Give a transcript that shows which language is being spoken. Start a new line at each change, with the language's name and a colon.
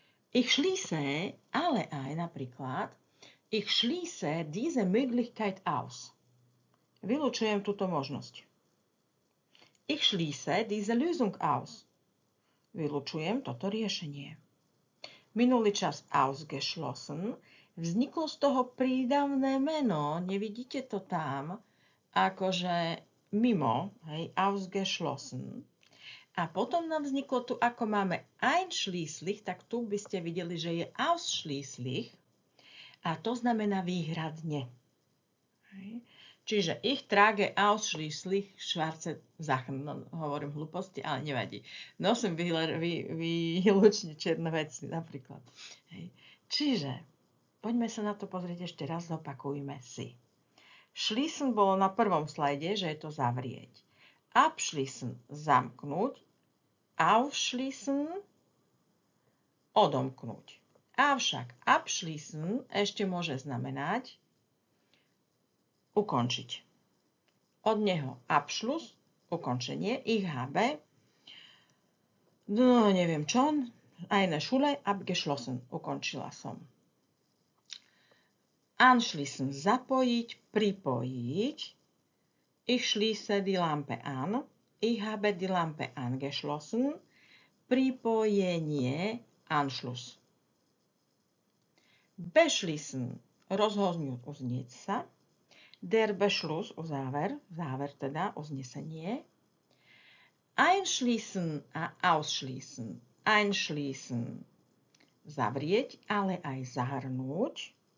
German: Ich schließe
Slovak: ale aj napríklad
German: ich schließe diese Möglichkeit aus.
Slovak: Vylúčujem túto možnosť.
German: Ich schließe diese Lösung aus.
Slovak: Vylúčujem toto riešenie. Minulý čas ausgeschlossen. Vzniklo z toho prídavné meno. Nevidíte to tam? Akože mimo. Hej, ausgeschlossen. A potom nám vzniklo tu, ako máme einschließlich, tak tu by ste videli, že je ausschließlich. A to znamená výhradne. Hej. Čiže
German: ich trage ausschließlich schwarze Sachen.
Slovak: No, hovorím hlúposti, ale nevadí. Nosím výlučne čierne veci, napríklad. Hej. Čiže, poďme sa na to pozrieť ešte raz, zopakujme si. Schließen bolo na prvom slajde, že je to zavrieť. Abschließen, zamknúť. Aufschließen, odomknúť. Avšak abschließen ešte môže znamenať ukončiť. Od neho Abschluss, ukončenie,
German: ich habe,
Slovak: no neviem čo,
German: eine Schule abgeschlossen,
Slovak: ukončila som.
German: Anschließen,
Slovak: zapojiť, pripojiť,
German: ich schließe die Lampe an, ich habe die Lampe angeschlossen,
Slovak: pripojenie,
German: Anschluss.
Slovak: Beschließen, rozhodnúť, uznieť sa. Der Beschluss, záver teda, uznesenie. Einschließen a ausschließen. Einschließen, zavrieť, ale aj zahrnúť.